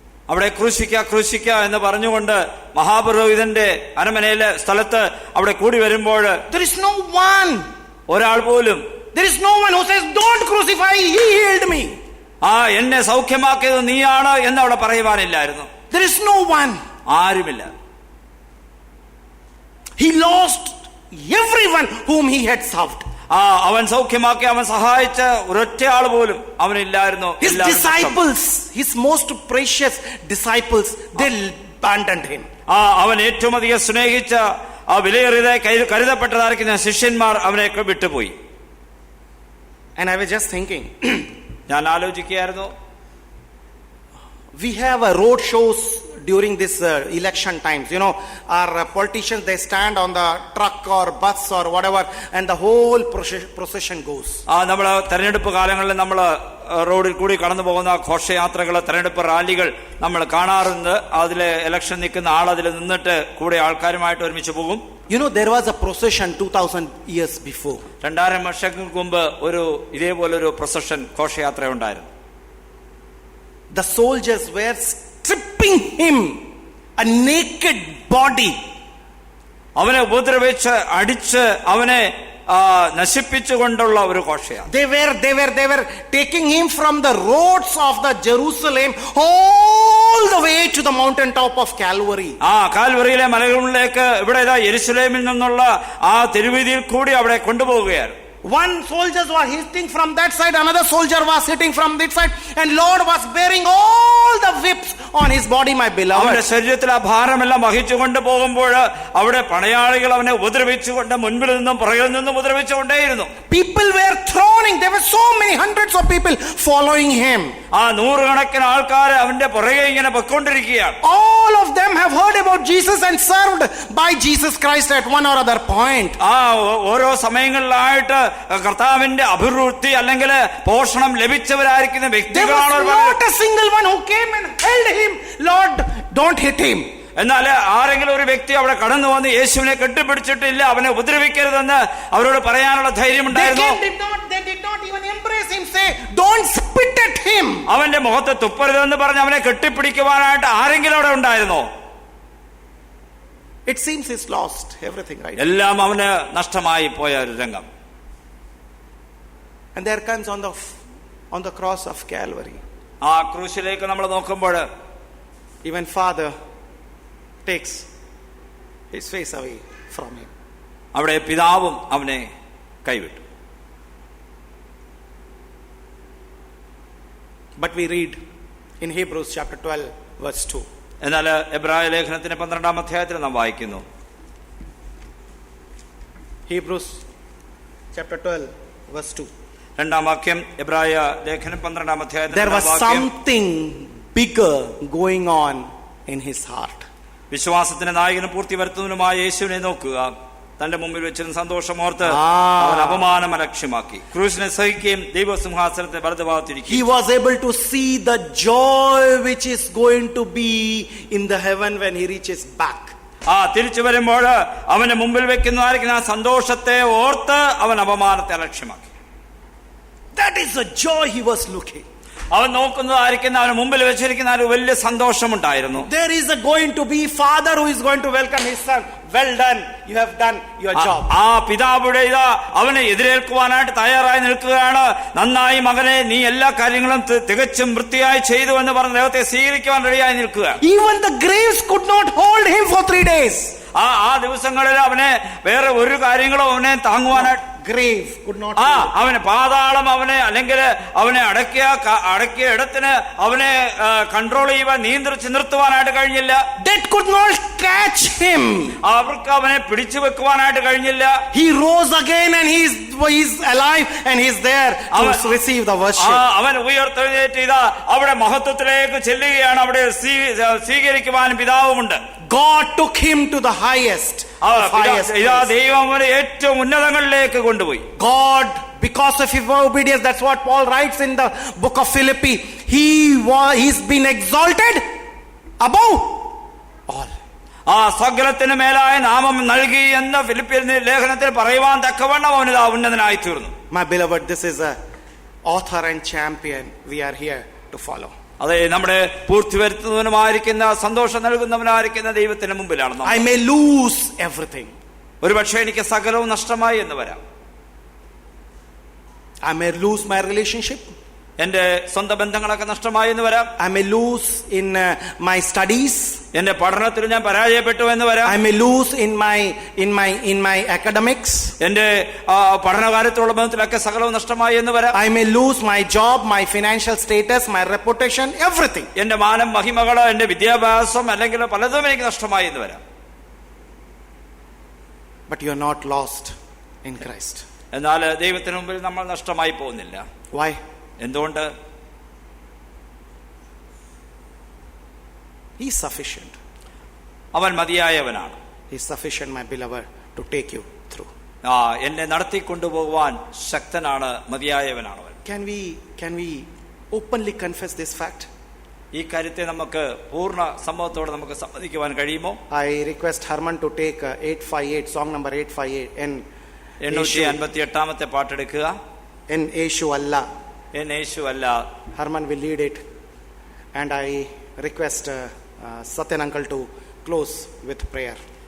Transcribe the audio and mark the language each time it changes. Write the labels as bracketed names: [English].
[Malayalam] അവിടെ ക്രൂശിക്ക എന്ന് പറഞ്ഞുകൊണ്ട് മഹാപുരോഹിതന്റെ അരമനയിലെ സ്ഥലത്ത് അവിടെ കൂടി വരുമ്പോൾ [English] there is no one, [Malayalam] ഒരാൾ പോലും, [English] there is no one who says don't crucify, he healed me. [Malayalam] എന്നെ സൗഖ്യമാക്കിയത് നീയാണ് എന്ന് അവിടെ പറയുവാനില്ലായിരുന്നു. [English] There is no one. [Malayalam] ആരുമില്ല. [English] He lost everyone whom he had served. [Malayalam] അവൻ സൗഖ്യമാക്കി അവൻ സഹായിച്ച ഒരൊറ്റ ആൾ പോലും അവനില്ലായിരുന്നു. [English] His disciples, his most precious disciples, they abandoned him. [Malayalam] അവൻ ഏറ്റവും അധികം സ്നേഹിച്ച വിലയേറിയതായി കരുതപ്പെട്ടതായിരിക്കുന്ന ശിഷ്യന്മാർ അവനെ വിട്ടുപോയി. [English] And I was just thinking, [Malayalam] ഞാൻ ആലോചിക്കുകയായിരുന്നു, [English] we have a road shows during this election times. You know, our politicians, they stand on the truck or bus or whatever, and the whole procession goes. [Malayalam] നമ്മൾ തെരഞ്ഞെടുപ്പ് കാലങ്ങളിൽ നമ്മൾ റോഡിൽ കൂടി കടന്നു പോകുന്ന ഘോഷയാത്രകൾ, തെരഞ്ഞെടുപ്പ് റാലികൾ നമ്മൾ കാണാറുണ്ട്. അതിലെ ഇലക്ഷൻ നിൽക്കുന്ന ആൾ അതിൽ നിന്നിട്ട് കൂടെ ആൾക്കാരുമായിട്ട് ഒരുമിച്ച് പോകും. [English] You know, there was a procession 2000 years before. [Malayalam] 2000 വർഷങ്ങൾക്ക് മുമ്പ് ഒരു ഇതേപോലൊരു പ്രൊസഷൻ, ഘോഷയാത്ര ഉണ്ടായിരുന്നു. [English] The soldiers were stripping him, a naked body. [Malayalam] അവനെ ഉപദ്രവിച്ച് അടിച്ച് അവനെ നശിപ്പിച്ചുകൊണ്ടുള്ള ഒരു ഘോഷയാത്ര. [English] They were taking him from the roads of the Jerusalem all the way to the mountain top of Calvary. [Malayalam] കാൽവറിയിലെ മലകളിലേക്ക് ഇവിടെ യെരുശലേമിൽ നിന്നുള്ള ആ തെരുവീതിയിൽ കൂടി അവിടെ കൊണ്ടുപോവുകയാണ്. [English] One soldier was hitting from that side, another soldier was hitting from this side, and Lord was bearing all the whips on his body, my beloved. [Malayalam] അവന്റെ ശരീരത്തിൽ ആ ഭാരമെല്ലാം വഹിച്ചുകൊണ്ട് പോകുമ്പോൾ അവിടെ പടയാളികൾ അവനെ ഉപദ്രവിച്ചുകൊണ്ട് മുൻപിൽ നിന്നും പുറകിൽ നിന്നും ഉപദ്രവിച്ചുകൊണ്ടേയിരുന്നു. [English] People were throwing, there were so many hundreds of people following him. [Malayalam] ആ നൂറുകണക്കിന് ആൾക്കാർ അവന്റെ പുറകെ ഇങ്ങനെ പൊയ്ക്കൊണ്ടിരിക്കുകയാണ്. [English] All of them have heard about Jesus and served by Jesus Christ at one or other point. [Malayalam] ഓരോ സമയങ്ങളിലായിട്ട് കർത്താവിന്റെ അഭിവൃദ്ധി അല്ലെങ്കിൽ പോഷണം ലഭിച്ചവരായിരിക്കുന്ന വ്യക്തികളാണ്. [English] Not a single one who came and held him, Lord, don't hit him. [Malayalam] എന്നാൽ ആരെങ്കിലും ഒരു വ്യക്തി അവിടെ കടന്നു വന്ന് യേശുവിനെ കെട്ടിപ്പിടിച്ചിട്ടില്ല, അവനെ ഉപദ്രവിക്കരുതെന്ന് അവരോട് പറയാനുള്ള ധൈര്യമുണ്ടായിരുന്നു. [English] They did not even embrace him, say, don't spit at him. [Malayalam] അവന്റെ മുഖത്ത് തുപ്പരുതെന്ന് പറഞ്ഞ് അവനെ കെട്ടിപ്പിടിക്കുവാനായിട്ട് ആരെങ്കിലും അവിടെ ഉണ്ടായിരുന്നോ? [English] It seems he's lost everything, right? [Malayalam] എല്ലാം അവന് നഷ്ടമായി പോയ ഒരു രംഗം. [English] And there comes on the cross of Calvary, [Malayalam] ആ ക്രൂശിലേക്ക് നമ്മൾ നോക്കുമ്പോൾ [English] even Father takes his face away from him. [Malayalam] അവിടെ പിതാവും അവനെ കൈവിട്ടു. [English] But we read in Hebrews chapter 12 verse 2. [Malayalam] എന്നാൽ എബ്രായ ലേഖനത്തിന്റെ 12-ാം അധ്യായത്തിൽ നാം വായിക്കുന്നു. [English] Hebrews chapter 12 verse 2. [Malayalam] 2-ാം വാക്യം, എബ്രായ ലേഖനം 12-ാം അധ്യായത്തിൽ. [English] There was something bigger going on in his heart. [Malayalam] വിശ്വാസത്തിന്റെ നായകനും പൂർത്തി വരുത്തുന്നതിനുമായ യേശുവിനെ നോക്കുക. തന്റെ മുമ്പിൽ വെച്ചിരുന്ന സന്തോഷമോർത്ത് അവൻ അപമാനം അലക്ഷ്യമാക്കി ക്രൂശിനെ സഹിക്കുകയും ദൈവസിംഹാസനത്തെ വലതുഭാഗത്തിരിക്കുകയും. [English] He was able to see the joy which is going to be in the heaven when he reaches back. [Malayalam] തിരിച്ചു വരുമ്പോൾ അവന്റെ മുമ്പിൽ വെക്കുന്നതായിരിക്കുന്ന ആ സന്തോഷത്തെ ഓർത്ത് അവൻ അപമാനത്തെ അലക്ഷ്യമാക്കി. [English] That is the joy he was looking. [Malayalam] അവൻ നോക്കുന്നതായിരിക്കുന്ന അവന് മുമ്പിൽ വെച്ചിരിക്കുന്ന ഒരു വലിയ സന്തോഷമുണ്ടായിരുന്നു. [English] There is going to be father who is going to welcome his son. Well done, you have done your job. [Malayalam] ആ പിതാവുടെ അവനെ എതിരേൽക്കുവാനായിട്ട് തയ്യാറായി നിൽക്കുകയാണ്. നന്നായി മകനെ, നീ എല്ലാ കാര്യങ്ങളും തികച്ചും വൃത്തിയായി ചെയ്തു എന്ന് പറഞ്ഞ് ദൈവത്തെ സ്വീകരിക്കുവാൻ റെഡിയായി നിൽക്കുക. [English] Even the graves could not hold him for 3 days. [Malayalam] ആ ദിവസങ്ങളിൽ അവനെ വേറെ ഒരു കാര്യങ്ങളും അവനെ താങ്ങുവാനായിട്ട് [English] grave could not [Malayalam] അവന് പാതാളം അവനെ അല്ലെങ്കിൽ അവനെ അടക്കിയ ഇടത്തിന് അവനെ കൺട്രോൾ ചെയ്യുവാൻ, നിയന്ത്രിച്ച് നിർത്തുവാനായിട്ട് കഴിഞ്ഞില്ല. [English] Death could not catch him. [Malayalam] അവർക്ക് അവനെ പിടിച്ചു വെക്കുവാനായിട്ട് കഴിഞ്ഞില്ല. [English] He rose again and he is alive and he is there to receive the worship. [Malayalam] അവൻ ഉയർത്തെഴുന്നേറ്റ് അവിടെ മഹത്വത്തിലേക്ക് ചെല്ലുകയാണ്. അവിടെ സ്വീകരിക്കുവാൻ പിതാവുമുണ്ട്. [English] God took him to the highest. [Malayalam] ദൈവം അവനെ ഏറ്റവും ഉന്നതങ്ങളിലേക്ക് കൊണ്ടുപോയി. [English] God, because of his obedience, that's what Paul writes in the book of Philippi, he's been exalted above all. [Malayalam] സകലത്തിന് മേലായ നാമം നൽകി എന്ന് ഫിലിപ്പിയർ ലേഖനത്തിൽ പറയുവാൻ തക്കവണ്ണം അവന് ഉന്നതനായി തീർന്നു. [English] My beloved, this is a author and champion we are here to follow. [Malayalam] അതെ, നമ്മുടെ പൂർത്തി വരുത്തുന്നവനുമായിരിക്കുന്ന സന്തോഷം നൽകുന്നവനായിരിക്കുന്ന ദൈവത്തിന് മുമ്പിലാണ്. [English] I may lose everything. [Malayalam] ഒരു പക്ഷേ എനിക്ക് സകലവും നഷ്ടമായി എന്ന് വരാം. [English] I may lose my relationship. [Malayalam] എന്റെ സ്വന്തം ബന്ധങ്ങളൊക്കെ നഷ്ടമായി എന്ന് വരാം. [English] I may lose in my studies. [Malayalam] എന്റെ പഠനത്തിൽ ഞാൻ പരാജയപ്പെട്ടു എന്ന് വരാം. [English] I may lose in my academics. [Malayalam] എന്റെ പഠനകാര്യത്തിലുള്ള ബന്ധത്തിലൊക്കെ സകലവും നഷ്ടമായി എന്ന് വരാം. [English] I may lose my job, my financial status, my reputation, everything. [Malayalam] എന്റെ മാനം, മഹിമകള്, എന്റെ വിദ്യാഭ്യാസം അല്ലെങ്കിൽ പലതും എനിക്ക് നഷ്ടമായി എന്ന് വരാം. [English] But you are not lost in Christ. [Malayalam] എന്നാൽ ദൈവത്തിന് മുമ്പിൽ നമ്മൾ നഷ്ടമായി പോകുന്നില്ല. [English] Why? [Malayalam] എന്തുകൊണ്ട്? [English] He is sufficient. [Malayalam] അവൻ മതിയായവനാണ്. [English] He is sufficient, my beloved, to take you through. [Malayalam] എന്നെ നടത്തിക്കൊണ്ടുപോകുവാൻ ശക്തനാണ്, മതിയായവനാണ് അവൻ. [English] Can we openly confess this fact? [Malayalam] ഈ കാര്യത്തെ നമുക്ക് പൂർണ്ണ സമ്മതത്തോടെ നമുക്ക് സമ്മതിക്കുവാൻ കഴിയുമോ? [English] I request Herman to take 858, song number 858. [Malayalam] 858 പാട്ടെടുക്കുക. En Yeshu Allah. En Yeshu അല്ല. [English] Herman will lead it, and I request Satyan uncle to close with prayer.